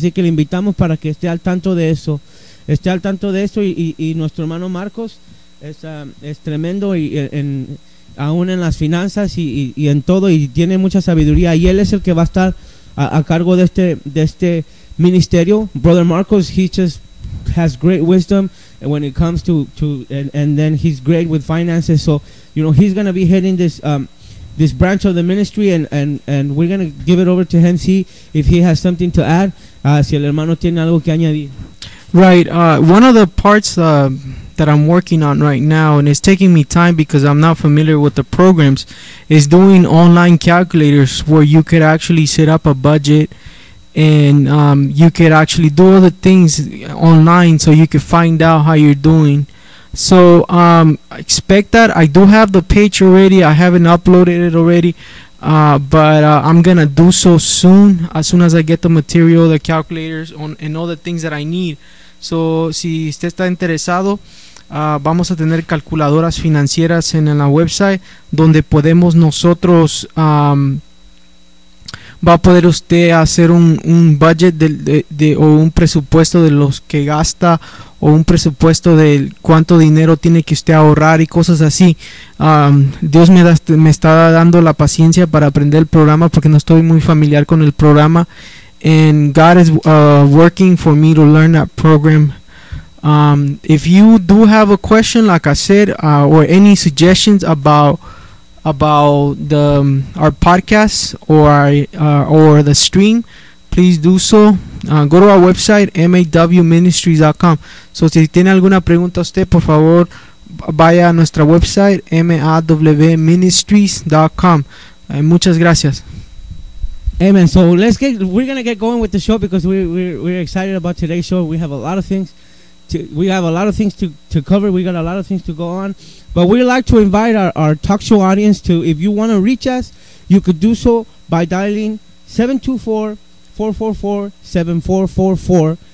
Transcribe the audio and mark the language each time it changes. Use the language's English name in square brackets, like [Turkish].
[Spanish] Así que le invitamos para que esté al tanto de eso. Esté al tanto de eso y nuestro hermano Marcos es tremendo aún en las finanzas y en todo, y tiene mucha sabiduría, y él es el que va a estar a cargo de este ministerio. [English] Brother Marcos, he just has great wisdom when it comes to and then he's great with finances. So, you know, he's going to be heading this branch of the ministry and we're going to give it over to him, see if he has something to add. [Spanish] Si el hermano tiene algo que añadir. [English] Right, one of the parts that I'm working on right now, and it's taking me time because I'm not familiar with the programs, is doing online calculators where you could actually set up a budget and you could actually do all the things online so you could find out how you're doing. So expect that. I do have the page already. I haven't uploaded it already. But I'm going to do so soon as I get the material, the calculators, and all the things that I need. [Spanish] So, si usted está interesado, vamos a tener calculadoras financieras en la website donde podemos nosotros, va a poder usted hacer un budget o un presupuesto de los que gasta, o un presupuesto de cuánto dinero tiene que usted ahorrar y cosas así. Dios me está dando la paciencia para aprender el programa porque no estoy muy familiar con el programa. [English] And God is working for me to learn that program. If you do have a question, like I said, or any suggestions about the our podcast or the stream, please do so. Go to our website, mawministries.com. [Spanish] So si tiene alguna pregunta usted, por favor, vaya a nuestra website, mawministries.com. Muchas gracias. [English] Amen. So we're going to get going with the show because we're excited about today's show. We have a lot of things to cover. We got a lot of things to go on. But we'd like to invite our talk show audience to, if you want to reach us, you could do so by dialing 724-444-7444.